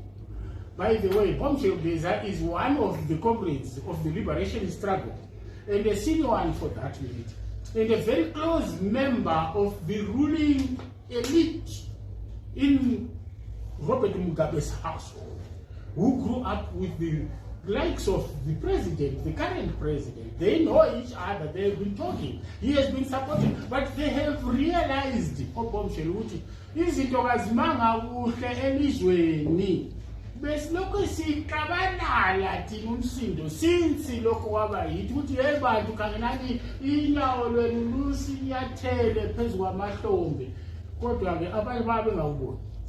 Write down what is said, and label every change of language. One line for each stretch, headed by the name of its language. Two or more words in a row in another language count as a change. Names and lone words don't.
English: By the way, bombshell gazer is one of the comrades of the liberation struggle, and a senior one for that minute, and a very close member of the ruling elite in Robert Mugabe's household, who grew up with the likes of the president, the current president. They know each other, they have been talking. He has been supporting, but they have realized,
North Ndebele: izinto kazimanga kuhle elizweni. Besiloko sikabanala thina umsindo since lokho kwaba yithi ukuthi hey bantu kangenani inyawo lwenu lusinyathele phezulu kwamahlombe, kodwa ke abanye babengawuboni.